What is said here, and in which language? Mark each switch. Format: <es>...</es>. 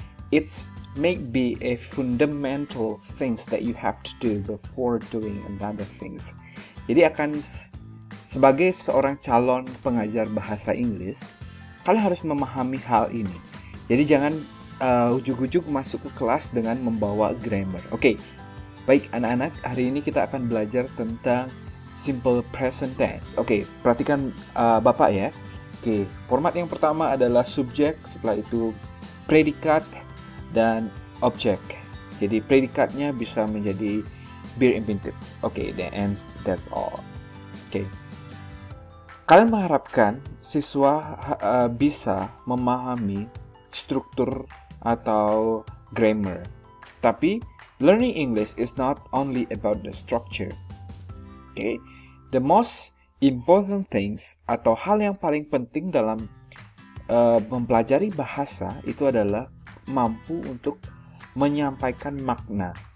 <en>It's maybe a fundamental things that you have to do before doing another things.</en> <id>Jadi akan sebagai seorang calon pengajar bahasa Inggris, kalian harus memahami hal ini. Jadi jangan ujuk-ujuk masuk ke kelas dengan membawa grammar. Oke, baik anak-anak, hari ini kita akan belajar tentang simple present tense. Oke, perhatikan Bapak ya. Oke, format yang pertama adalah subjek, setelah itu predikat dan objek. Jadi predikatnya bisa menjadi be infinitive. Oke,</id> <en>that's all.</en> <id>Oke. Kalian mengharapkan siswa bisa memahami struktur atau grammar. Tapi</id> <en>learning English is not only about the structure. The most important things</en> <id>atau hal yang paling penting dalam mempelajari bahasa itu adalah mampu untuk menyampaikan makna.</id>